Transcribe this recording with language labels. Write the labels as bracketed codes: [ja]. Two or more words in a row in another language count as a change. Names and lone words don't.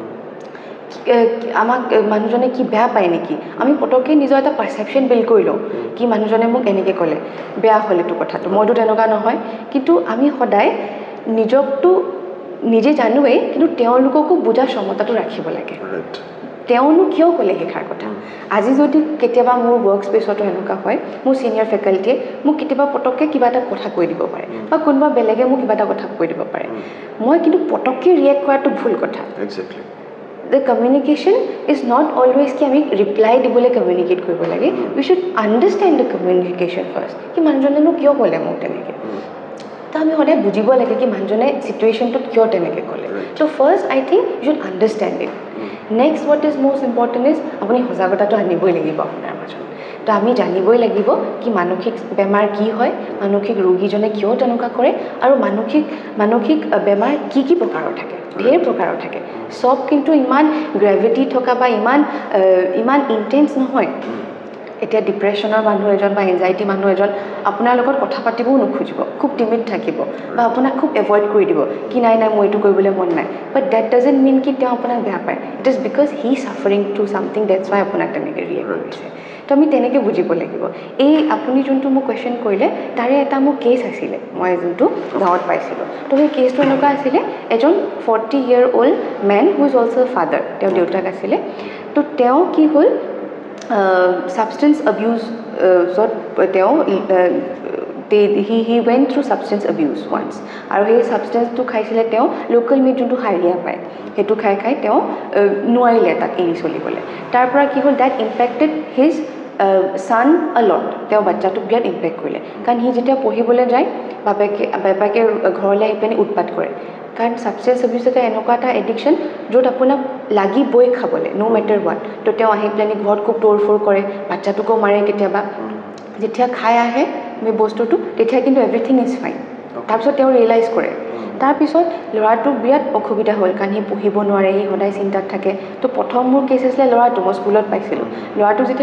[as] আমাক মানুহজনে কি বেয়া পায় নেকি আমি পটককৈ নিজৰ এটা [en] perception build [as] কৰি লওঁ কি মানুহজনে মোক এনেকৈ ক'লে বেয়া হ'ল এইটো কথাটো মইতো তেনেকুৱা নহয় কিন্তু আমি সদায় নিজকতো নিজে জানোৱেই কিন্তু তেওঁলোককো বুজাৰ ক্ষমতাটো ৰাখিব লাগে তেওঁনো কিয় ক'লে সেইষাৰ কথা আজি যদি কেতিয়াবা মোৰ [en] work spaceতো [as] এনেকুৱা হয় মোৰ [en] senior facultyয়ে [as] মোক কেতিয়াবা পটককৈ কিবা এটা কথা কৈ দিব পাৰে বা কোনোবা বেলেগে মোক কিবা এটা কথা কৈ দিব পাৰে মই কিন্তু পটককৈ ৰিয়েক্ট কৰাটো ভুল কথা [en] The communication is not always [as] कि আমি reply দিবলৈ communicate কৰিব লাগে [en] we should understand the communication first [as] कि মানুহজনে কিয় ক'লে মোক তেনেকৈ তো আমি সদায় বুজিব লাগে কি মানুহজনে চিটুৱেশ্যনটোত কিয় তেনেকৈ ক'লে [en] so first I think you should understand it next what is most important is [as] আপুনি সজাগতাটো আনিবই লাগিব আপোনাৰ মাজত তো আমি জানিবই লাগিব কি মানসিক বেমাৰ কি হয় মানসিক ৰোগীজনে কিয় তেনেকুৱা কৰে আৰু মানসিক বেমাৰ কি প্ৰকাৰৰ থাকে ঢেৰ প্ৰকাৰৰ থাকে সব কিন্তু ইমান গ্ৰেভিটি থকা বা ইমান ইণ্টেন্স নহয় এতিয়া ডিপ্ৰেশ্যনৰ মানুহ এজন বা এনজাইটি মানুহ এজন আপোনাৰ লগত কথা পাতিবও নোখোজিব খুব টিমিড থাকিব বা আপোনাক খুব এভইড কৰি দিব কি নাই মই এইটো কৰিবলৈ মন নাই [en] but that doesn't mean [as] কি তেওঁ আপোনাক বেয়া পায় [en] it is because he suffering through something that's why [as] আপোনাক তেনেকৈ ৰিয়েক্ট কৰিছে তো আমি তেনেকৈ বুজিব লাগিব এই আপুনি যোনটো মোক কুৱেশ্যন কৰিলে তাৰে এটা মোৰ কেছ আছিলে মই যোনটো গাঁৱত পাইছিলোঁ তো সেই কেছটো এনেকুৱা আছিলে এজন [en] 40-year-old man who is also father [as] তেওঁৰ দেউতাক আছিলে তো তেওঁ কি হ'ল [en] substance abuseত [as] তেওঁ [en] he went through substance abuse once [as] আৰু সেই সাবষ্টেন্সটো খাইছিলে তেওঁ [en] local meat [as] যোনটো হাৰিয়া পায় সেইটো খাই তেওঁ নোৱাৰিলে তাক এৰি চলিবলৈ তাৰ পৰা কি হ'ল [en] that impacted his son a lot [as] তেওঁ বাচ্চাটোক বিৰাট ইম্পেক্ট কৰিলে কাৰণ সি যেতিয়া পঢ়িবলৈ যায় বাপেকে ঘৰলৈ আহি পিনে উৎপাত কৰে কাৰণ [en] substance abuse [as] এটা এনেকুৱা এটা এডিকশ্যন য'ত আপোনাক লাগিবই খাবলৈ [en] no matter what [as] তো তেওঁ আহি পেলাই ঘৰত খুব তোৰফোৰ কৰে বাচ্চাটোকো মাৰে কেতিয়াবা যেতিয়া খাই আহে সেই বস্তুটো তেতিয়া কিন্তু [en] everything is fine [as] তাৰপিছত তেওঁ ৰিয়েলাইজ কৰে তাৰপিছত ল'ৰাটোৰ বিৰাট অসুবিধা হ'ল কাৰণ সি পঢ়িব নোৱাৰে সি সদায় চিন্তাত থাকে তো প্ৰথম মোৰ কেছ আছিলে ল'ৰাটো মই স্কুলত পাইছিলোঁ ল'ৰাটোক যেতিয়া